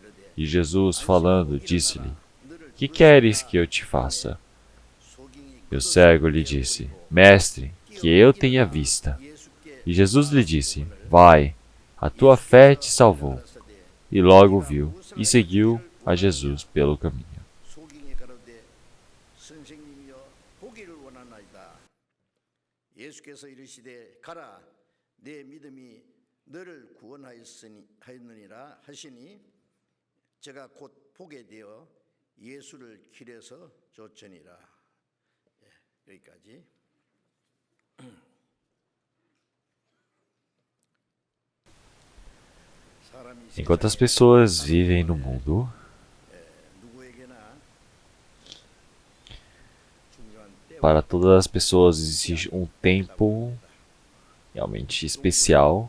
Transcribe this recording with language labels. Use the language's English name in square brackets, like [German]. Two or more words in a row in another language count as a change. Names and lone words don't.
[Portuguese] E Jesus, falando, disse-lhe: Que queres que eu te faça? E o cego lhe disse: Mestre, que eu tenha vista. E Jesus lhe disse: Vai, a tua fé te salvou. E logo viu e seguiu a Jesus pelo caminho. [Korean] 예수께서 이르시되 가라 내 믿음이 너를 구원하였느니라 하시니 제가 곧 보게 되어 예수를 길에서 쫓으니라. 여기까지. [Portuguese] Enquanto as pessoas vivem no mundo, para todas as pessoas existe um tempo realmente especial.